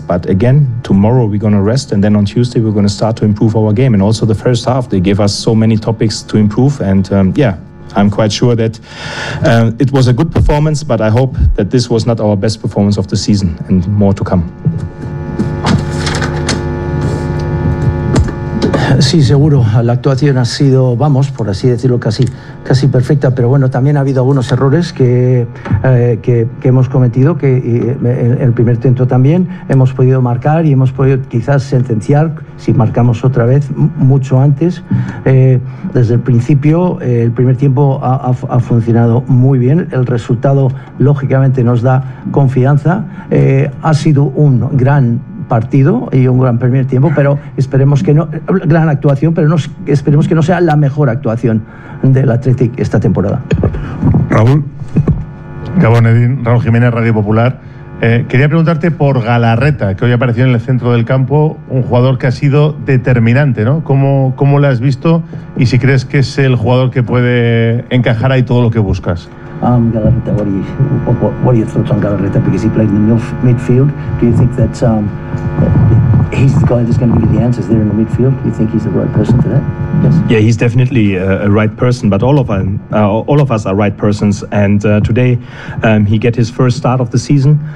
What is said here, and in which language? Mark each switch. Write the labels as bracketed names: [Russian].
[English] But again, tomorrow we're going to rest, and then on Tuesday we're going to start to improve our game. And also the first half, they gave us so many topics to improve, and I'm quite sure that it was a good performance, but I hope that this was not our best performance of the season, and more to come. [Spanish] Sí, seguro. La actuación ha sido, vamos, por así decirlo, casi perfecta. Pero bueno, también ha habido algunos errores que hemos cometido, que en el primer intento también hemos podido marcar y hemos podido quizás sentenciar si marcamos otra vez mucho antes. Desde el principio, el primer tiempo ha funcionado muy bien. El resultado, lógicamente, nos da confianza. Ha sido un gran partido y un gran primer tiempo, pero esperemos que no, gran actuación, pero no, esperemos que no sea la mejor actuación del Athletic esta temporada. Raúl. Gabón, Edin. Raúl Jiménez, Radio Popular. Quería preguntarte por Galarreta, que hoy apareció en el centro del campo, un jugador que ha sido determinante, ¿no? ¿Cómo lo has visto y si crees que es el jugador que puede encajar ahí todo lo que buscas? [English] Galarreta, what are your thoughts on Galarreta? Because he played in the midfield. Do you think that he's the guy that's going to give you the answers there in the midfield? Do you think he's the right person for that? Yes. Yeah, he's definitely a right person. But all of us are right persons. And today, he get his first start of the season.